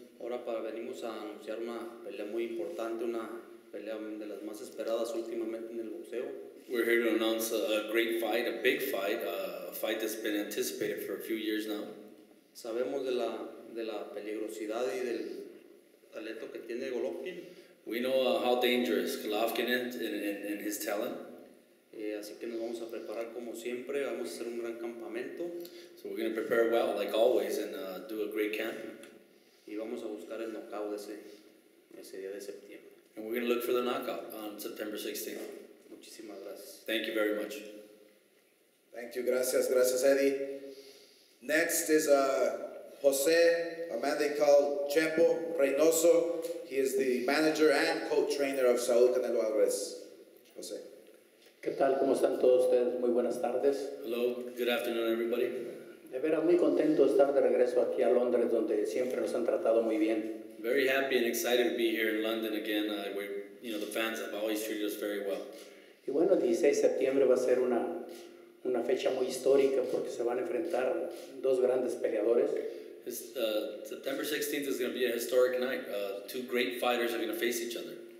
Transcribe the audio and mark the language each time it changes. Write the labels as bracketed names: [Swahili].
[Spanish] Ahora venimos a anunciar una pelea muy importante, una pelea de las más esperadas últimamente en el boxeo. [English] We're here to announce a great fight, a big fight, a fight that's been anticipated for a few years now. [Spanish] Sabemos de la peligrosidad y del talento que tiene Golovkin. [English] We know how dangerous Golovkin is in his talent. [Spanish] Así que nos vamos a preparar como siempre, vamos a hacer un gran campamento. [English] So we're going to prepare well, like always, and do a great camp. [Spanish] Y vamos a buscar el knockout ese día de septiembre. [English] And we're going to look for the knockout on September 16th. [Spanish] Muchísimas gracias. [English] Thank you very much. Thank you, gracias, Eddie. Next is Jose, a man they call Chepo Reynoso. He is the manager and co-trainer of Saúl Canelo Alvarez. Jose. [Spanish] ¿Qué tal? ¿Cómo están todos ustedes? Muy buenas tardes. [English] Hello, good afternoon everybody. [Spanish] De veras muy contento de estar de regreso aquí a Londres, donde siempre nos han tratado muy bien. [English] Very happy and excited to be here in London again. The fans have always treated us very well. [Spanish] Y bueno, el 16 de septiembre va a ser una fecha muy histórica porque se van a enfrentar dos grandes peleadores. [English] September 16th is going to be a historic night. Two great fighters are going to face each other.